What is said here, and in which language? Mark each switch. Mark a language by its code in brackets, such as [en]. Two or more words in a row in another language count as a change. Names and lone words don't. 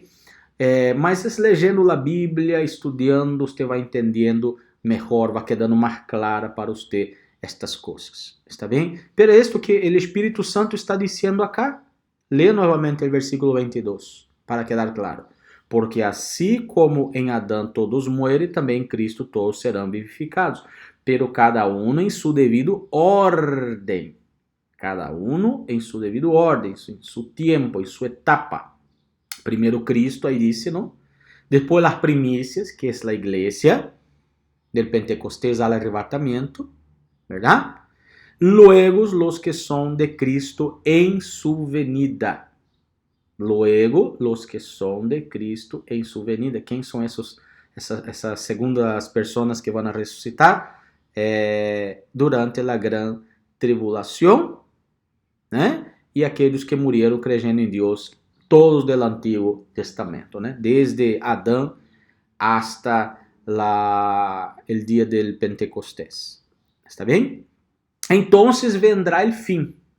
[pt] Mas lendo a Bíblia, estudando, você vai entendendo melhor, vai quedando mais clara para você estas coisas, está bem? Pero isto que o Espírito Santo está dizendo acá, lê novamente o versículo 22, para quedar claro. Porque assim como em Adão todos muerem, também em Cristo todos serão vivificados, pero cada um em su devido ordem. [es] Cada uno en su debido orden, en su tiempo, en su etapa. Primero Cristo, ahí dice, ¿no? Después las primicias, que es la iglesia, del Pentecostés al arrebatamiento, ¿verdad? Luego los que son de Cristo en su venida. Luego los que son de Cristo en su venida. ¿Quién son esas segundas personas que van a resucitar? Durante la gran tribulación, [pt] né? E aqueles que morreram crendo em Deus, todos do Antigo Testamento, né? Desde Adão hasta o dia do Pentecostés. ¿Está bem? Então vendrá o fim.